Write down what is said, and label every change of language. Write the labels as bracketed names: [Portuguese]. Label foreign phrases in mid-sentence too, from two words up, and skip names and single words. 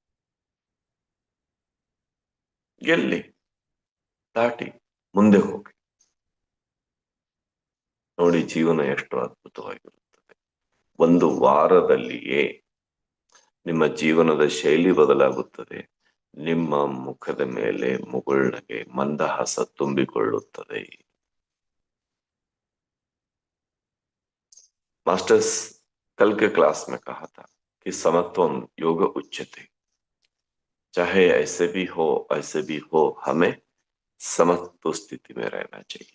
[Kannada] ಗೆಲ್ಲಿ ದಾಟಿ ಮುಂದೆ ಹೋಗಿ ನೋಡಿ, ಜೀವನ ಎಷ್ಟು ಅದ್ಭುತವಾಗಿರುತ್ತದೆ. ಒಂದು ವಾರದಲ್ಲಿಯೇ ನಿಮ್ಮ ಜೀವನದ ಶೈಲಿ ಬದಲಾಗುತ್ತದೆ. ನಿಮ್ಮ ಮುಖದ ಮೇಲೆ ಮುಗುಳ್ನಗೆ, ಮಂದಹಾಸ ತುಂಬಿಕೊಳ್ಳುತ್ತದೆ. [Hindi] मास्टर्स कल के क्लास में कहा था कि [Sanskrit] समत्वम योग उच्यते, [Hindi] चाहे ऐसे भी हो, हमें समत्व स्थिति में रहना चाहिए।